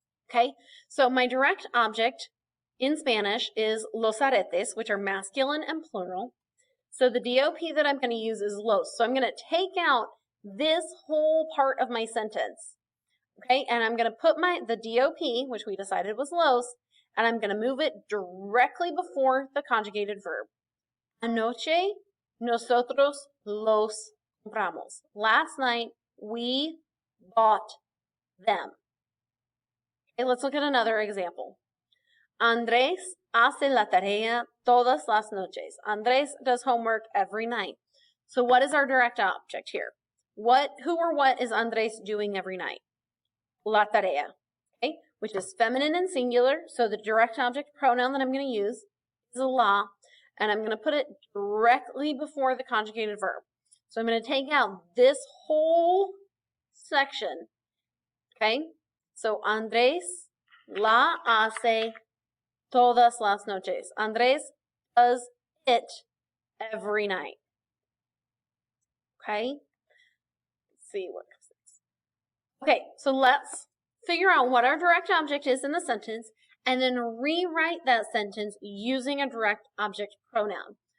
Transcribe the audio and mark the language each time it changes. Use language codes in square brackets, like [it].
[en] Okay, so my direct object in Spanish is los aretes, which are masculine and plural. So the DOP that I'm going to use is los. So I'm going to take out this whole part of my sentence. Okay, and I'm going to put the DOP, which we decided was los, and I'm going to move it directly before the conjugated verb. [es] Anoche nosotros los compramos. [en] Last night we bought them. Okay, let's look at another example. [es] Andrés hace la tarea todas las noches. [en] Andrés does homework every night. So what is our direct object here? Who or what is Andrés doing every night? La tarea, okay, which is feminine and singular. So the direct object pronoun that I'm going to use is la, and I'm going to put it directly before the conjugated verb. So I'm going to take out this whole section, okay? [es] So Andrés la hace todas las noches. [en] Andrés does it every night. Okay? Let's see what comes next. Okay, so let's figure out what our direct object is in the sentence and then rewrite that sentence using a direct object pronoun.